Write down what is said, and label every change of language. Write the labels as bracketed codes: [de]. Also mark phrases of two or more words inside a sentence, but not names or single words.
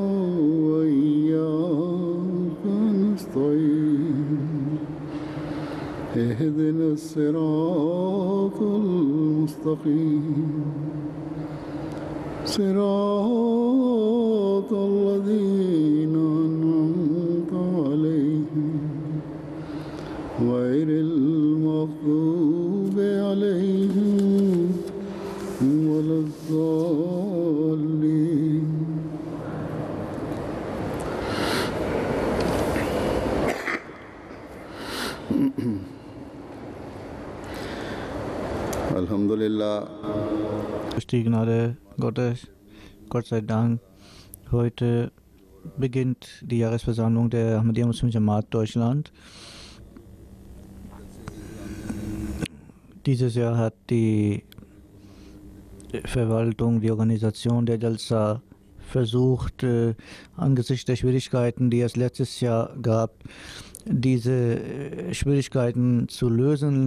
[ar] وإياك نستعين اهدنا الصراط المستقيم صراط الذين أنعمت عليهم غير المغضوب عليهم ولا الضالين. Alhamdulillah. [de] Durch die Gnade Gottes, Gott sei Dank, heute beginnt die Jahresversammlung der Ahmadiyya Muslim Jamaat Deutschland. Dieses Jahr hat die Verwaltung, die Organisation der Jalsa versucht, angesichts der Schwierigkeiten, die es letztes Jahr gab, diese Schwierigkeiten zu lösen.